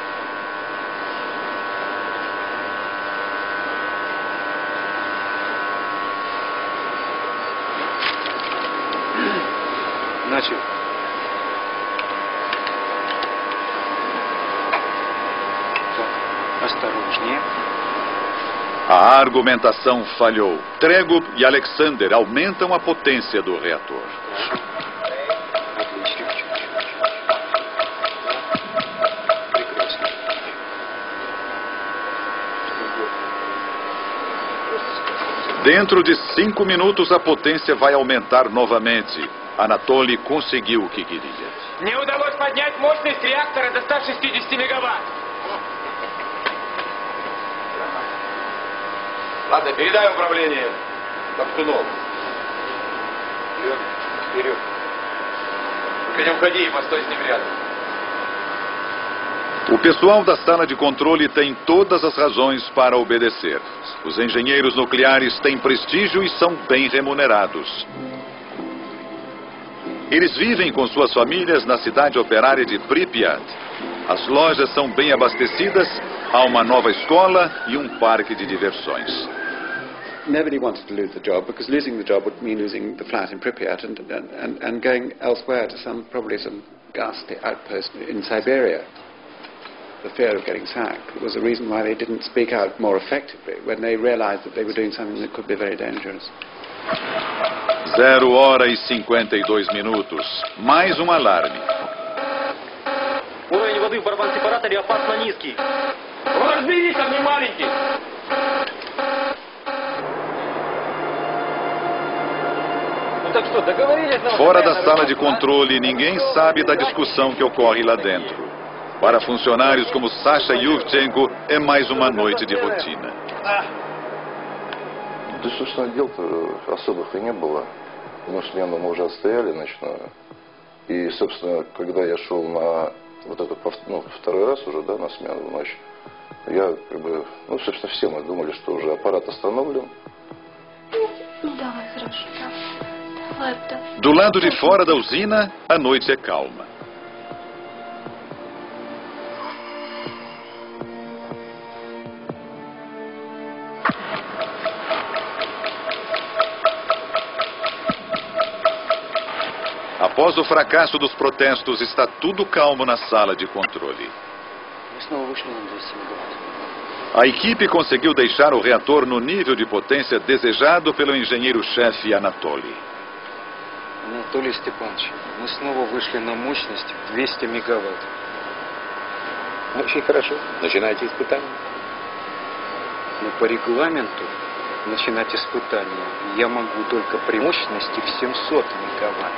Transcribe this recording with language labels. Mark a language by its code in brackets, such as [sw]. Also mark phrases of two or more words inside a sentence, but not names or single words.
[ru] Начал. Так, осторожнее. [pt] A argumentação falhou. Tregub e Alexander aumentam a potência do reator. Dentro de 5 minutos a potência vai aumentar novamente. Anatoly conseguiu o que queria. [ru] Мне удалось поднять мощность реактора до 160 мегаватт. Ладно, передай управление. Топтунов. Вперед. Только не уходи, постой с ним рядом. [pt] O pessoal da sala de controle tem todas as razões para obedecer. Os engenheiros nucleares têm prestígio e são bem remunerados. Eles vivem com suas famílias na cidade operária de Pripyat. As lojas são bem abastecidas, há uma nova escola e um parque de diversões. [en] Nobody wanted to lose the job, because losing the job would mean losing the flat in Pripyat and going elsewhere to probably some ghastly outpost in Siberia. The fear of getting sacked was the reason why they didn't speak out more effectively when they realized that they were doing something that could be very dangerous. [pt] 0h52. Mais um alarme. [ru] Уровень воды в барабан-сепараторе опасно низкий. Разберись, а не маленький. [pt] Fora da sala de controle, ninguém sabe da discussão que ocorre lá dentro. Para funcionários como Sasha Yurchenko, é mais uma noite de rotina. [ru] Да, собственно, дел-то особых и не было. Одну смену мы уже отстояли ночную. И, собственно, когда я шел на вот этот, второй раз уже, да, на смену в ночь, я собственно, все мы думали, что уже аппарат остановлен. [pt] Do lado de fora da usina, a noite é calma. Após o fracasso dos protestos, está tudo calmo na sala de controle. A equipe conseguiu deixar o reator no nível de potência desejado pelo engenheiro-chefe Anatoly. [ru] Анатолий Степанович, мы снова вышли на мощность в 200 мегаватт. Очень хорошо. Начинайте испытания. Но по регламенту начинать испытания я могу только при мощности в 700 мегаватт.